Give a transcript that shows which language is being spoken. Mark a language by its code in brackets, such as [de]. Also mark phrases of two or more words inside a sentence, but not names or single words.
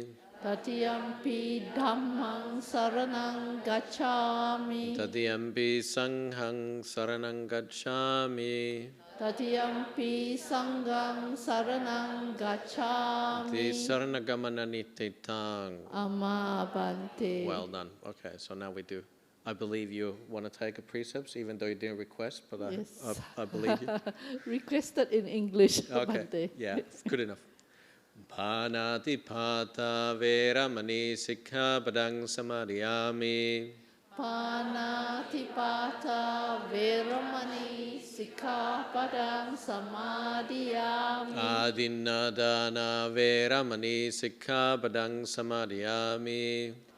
[pi] Tatiyampi dhammang saranang gacchami. Tatiyampi sanghaṃ saranang gacchami. Tatiyampi sanghang saranang gacchami. Tisaranagamana nititaṃ. Amma bante. [en] Well done. Okay, so now we do. I believe you want to take a precepts, even though you didn't request, but Yes. I believe you. Requested in English, Okay, Bante. yeah, good enough. [pi] Panatipata veramani sikkhapadang samadhiyami. Panatipata veramani sikkhapadang samadhiyami. Adinadana veramani sikkhapadang samadhiyami.